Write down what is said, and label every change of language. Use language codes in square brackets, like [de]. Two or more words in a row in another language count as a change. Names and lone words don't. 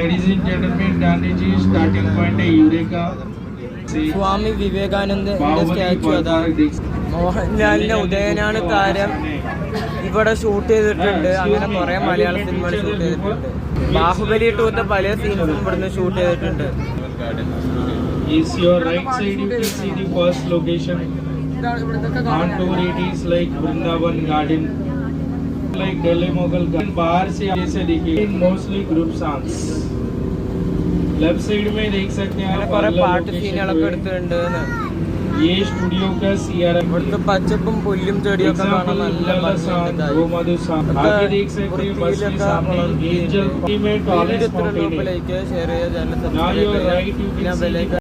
[ml] സ്വാമി വിവേകാനന്ദന്റെ സ്റ്റാച്ചു അതാണ്. മോഹൻലാലിന്റെ ഉദയനാണ് താരം ഇവിടെ ഷൂട്ട് ചെയ്തിട്ടുണ്ട്. അങ്ങനെ കുറെ മലയാള സിനിമകൾ ഷൂട്ട് ചെയ്തിട്ടുണ്ട്. ബാഹുബലി 2 പല സീൻസും ഇവിടുന്ന് ഷൂട്ട് ചെയ്തിട്ടുണ്ട്. [en] Is your right side you can see the first location. On tour it is like Vrindavan Garden, like Delhi Mughal Garden. [hi] बाहर से जैसे देखिए [en] mostly group songs. Left side [hi] में देख सकते हैं [ml] കുറെ പാട്ട് സീനുകളൊക്കെ എടുത്തിട്ടുണ്ട്. [hi] ये स्टूडियो का CRM. [ml] ഇവിടുത്തെ പച്ചപ്പും പുല്ലും ചെടിയൊക്കെ കാണാൻ നല്ല ഭംഗിയുണ്ട്. [hi] आगे देख सकते हैं बस के सामने एंजल में [en] tallest mountain [hi] है. [ml] ഷെയർ ചെയ്യാൻ